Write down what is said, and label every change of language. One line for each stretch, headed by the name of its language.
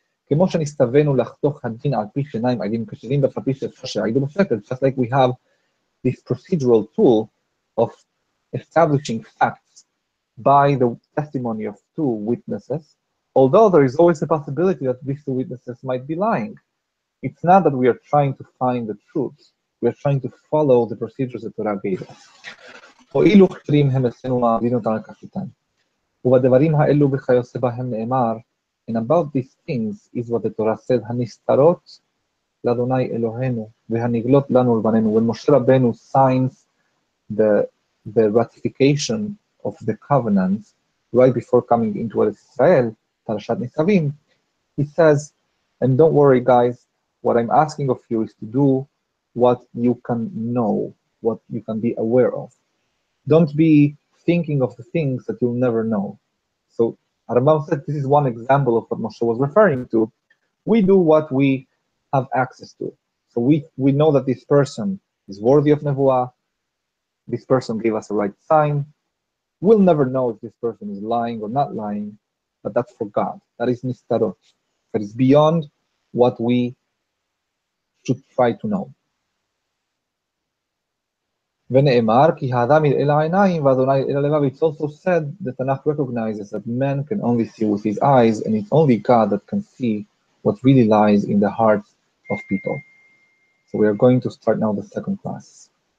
Hebrew: כמו שנסתווינו לחתוך הדין על פי שיניים עדים כשרים בפי שאפשר שיעידו בשקר,
English: just like we have this procedural tool of establishing facts by the testimony of two witnesses, although there is always a possibility that these two witnesses might be lying. It's not that we are trying to find the truth, we are trying to follow the procedures that Torah gave us.
Hebrew: הואילו חותרים הם אצלנו מעמידין אותם על כפיתן. ובדברים האלו וכיוצא בהם נאמר,
English: and about these things is what the Torah said,
Hebrew: הנסתרות לאדוני אלוהינו והנגלות לנו לבנינו.
English: When Moshe Rabbeinu signs the ratification of the covenants right before coming into Israel, Parashat Nisavim, he says, and don't worry guys, what I'm asking of you is to do what you can know, what you can be aware of. Don't be thinking of the things that you'll never know. So Rambam said this is one example of what Moshe was referring to. We do what we have access to. So we know that this person is worthy of nevuah. This person gave us a right sign. We'll never know if this person is lying or not lying, but that's for God. That is nistarot. That is beyond what we should try to know.
Hebrew: ונאמר, כי האדם יראה לעיניים ואדוני יראה ללבב.
English: It's also said, the Tanakh recognizes that man can only see with his eyes, and it's only God that can see what really lies in the hearts of people. So we are going to start now the second class.